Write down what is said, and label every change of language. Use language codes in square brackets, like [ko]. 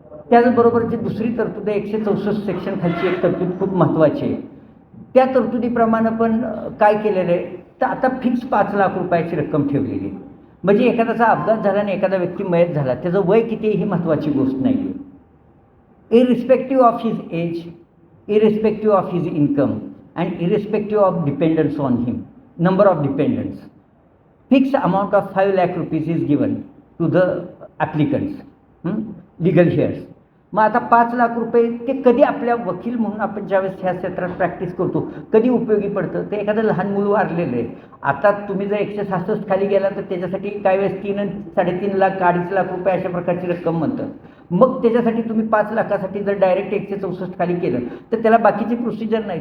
[mr] त्याचबरोबर जी दुसरी तरतूद आहे 164 सेक्शन खालची एक तरतूद खूप महत्त्वाची आहे. त्या तरतुदीप्रमाणे पण काय केलेलं आहे तर आता फिक्स 5 लाख रुपयाची रक्कम ठेवलेली आहे. म्हणजे एखाद्याचा अपघात झाला आणि एखादा व्यक्ती मयत झाला त्याचं वय किती ही महत्त्वाची गोष्ट नाही आहे. [en] irrespective of his age, irrespective of his income, and irrespective of dependence on him, number of dependents, fixed amount of 5 lakh rupees is given to the applicants, legal heirs. [mr] मग आता 5 लाख रुपये ते कधी आपल्या वकील म्हणून आपण ज्यावेळेस ह्या क्षेत्रात प्रॅक्टिस करतो कधी उपयोगी पडतं ते एखादं लहान मूल वारलेलं आहे. आता तुम्ही जर 166 खाली गेला तर त्याच्यासाठी काही वेळेस 3 आणि 3.5 लाख 2.5 लाख रुपये अशा प्रकारची रक्कम म्हणतं. मग त्याच्यासाठी तुम्ही 5 लाखासाठी जर डायरेक्ट 164 खाली केलं तर त्याला बाकीची प्रोसिजर नाही.